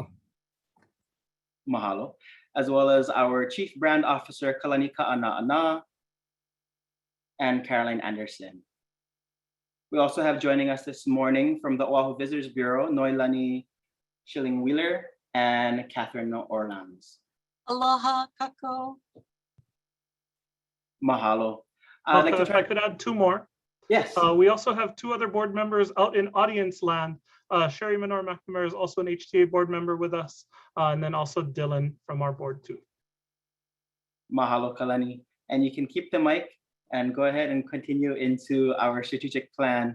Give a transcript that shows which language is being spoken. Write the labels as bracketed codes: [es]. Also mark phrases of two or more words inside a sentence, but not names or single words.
[en] Mahalo. As well as our Chief Brand Officer, Kalanika Ana and Caroline Anderson. We also have joining us this morning from the Oahu Visitors Bureau, Noilani Schilling-Wheeler and Catherine Orlans. [haw] Aloha, kako. [en] Mahalo. If I could add two more. Yes. We also have two other board members out in audience land. Sherry Menor McNamara is also an HTA board member with us, and then also Dylan from our board too. Mahalo, Kalani. And you can keep the mic and go ahead and continue into our strategic plan.